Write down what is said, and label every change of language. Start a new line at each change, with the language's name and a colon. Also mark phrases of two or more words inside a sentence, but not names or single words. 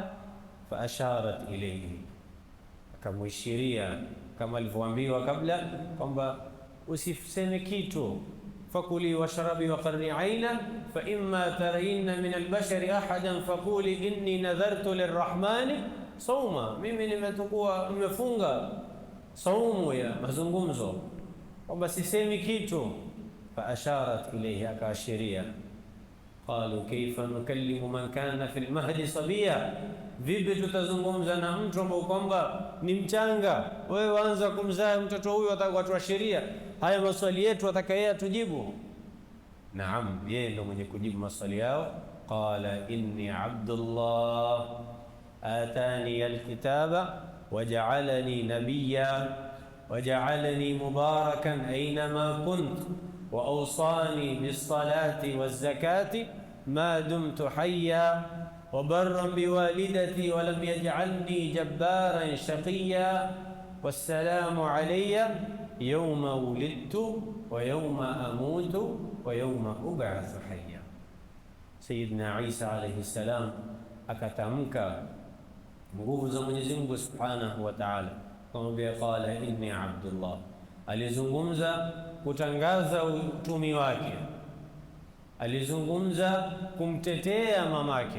Arabic: فأشارت إليه,
Swahili: akamwishiria kama alivyoambiwa kabla kwamba usiseme kitu.
Arabic: فكلي واشربي وقري عينا فإما ترين من البشر أحدا فقولي إني نذرت للرحمن صوما,
Swahili: mimi nimefunga saumu ya mazungumzo, kwamba sisemi kitu.
Arabic: فأشارت إليه, akaashiria. قالوا كيف نكلم من كان في المهد صبيا,
Swahili: vipi tutazungumza na mtu ambaye kwamba ni mchanga? Wewe waanza kumzaa mtoto huyu, atatuashiria haya maswali yetu, atakaye tujibu? Naam, yeye ndo mwenye kujibu maswali yao.
Arabic: قال إني عبد الله آتاني الكتاب وجعلني نبيا وجعلني مباركا أينما كنت وأوصاني بالصلاة والزكاة ما دمت حيا وبرا بوالدتي ولم يجعلني جبارا شقيا والسلام علي يوم ولدت ويوم أموت ويوم أبعث حيا.
Swahili: Sayyidina Isa alayhi salam akatamka nguvu za Mwenyezi Mungu
Arabic: سبحانه وتعالى,
Swahili: akamwambia
Arabic: قال إني عبد الله.
Swahili: Alizungumza kutangaza utumi wake, alizungumza kumtetea mamake.